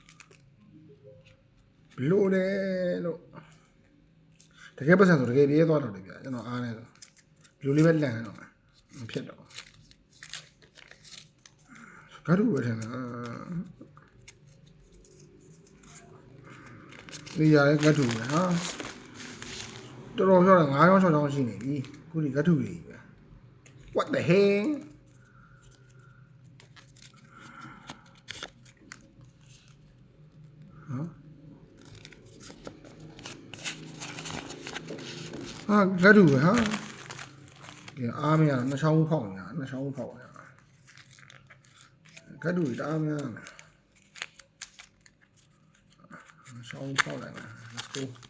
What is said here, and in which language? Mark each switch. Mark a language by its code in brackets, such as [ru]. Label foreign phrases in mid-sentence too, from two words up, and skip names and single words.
[my] ဘလို့လဲလို့တကယ်ပတ်စံဆိုတကယ်ပြေးသွားတော့တယ်ဗျကျွန်တော်အားနေတော့ဘလို့လေးပဲလန့်နေတော့မဖြစ်တော့ကတ်ထူပဲထင်တာ ဒီရကတ်ထူပဲဟာတော်တော်ပြောတာ9ချောင်း6ချောင်းရှိနေပြီခုဒီကတ်ထူတွေပဲ [en] what the hell [my] ဟာကတ်ထူပဲဟာဒီအားမရနှစ်ချောင်းဖောက်နေတာနှစ်ချောင်းဖောက်နေတာကတ်ထူတအားများနှစ်ချောင်းဖောက်လိုက်မယ် [en] let's go